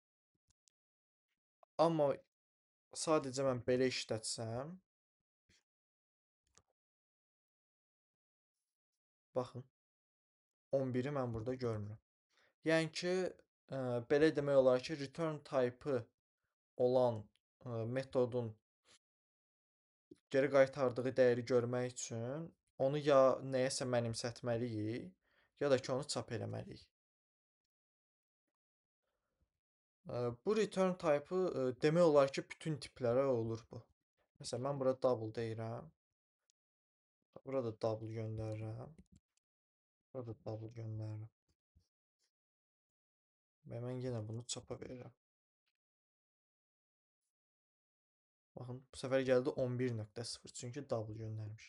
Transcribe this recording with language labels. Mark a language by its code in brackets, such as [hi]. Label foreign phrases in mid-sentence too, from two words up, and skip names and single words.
[az] Amma sadəcə mən belə işlətsəm, baxın, 11-i mən burada görmürəm. Yəni ki, belə demək olar ki, [en] return type- [az] ı olan metodun geri qaytardığı dəyəri görmək üçün onu ya nəyəsə mənimsətməliyik, ya da ki, onu çap eləməliyik. Bu [en] return type- [az] ı demək olar ki, bütün tiplərə olur bu. Məsələn, mən bura double deyirəm. Burada double göndərirəm. Burada double göndərirəm. Və mən yenə bunu çapa verirəm. Baxın, bu səfər gəldi 11.0, çünki double göndərmiş.